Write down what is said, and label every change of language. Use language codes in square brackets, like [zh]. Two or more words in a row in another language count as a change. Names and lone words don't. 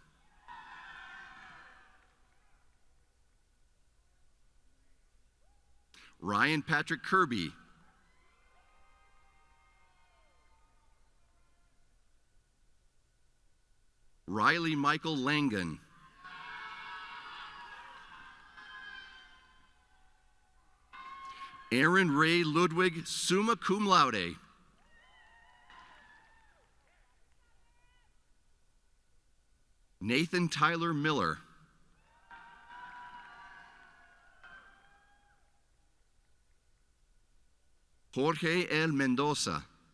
[en] Ryan Patrick Kirby. Riley Michael Langan. Aaron Ray Ludwig, [la] summa cum laude. [en] Nathan Tyler Miller. Jorge L. Mendoza.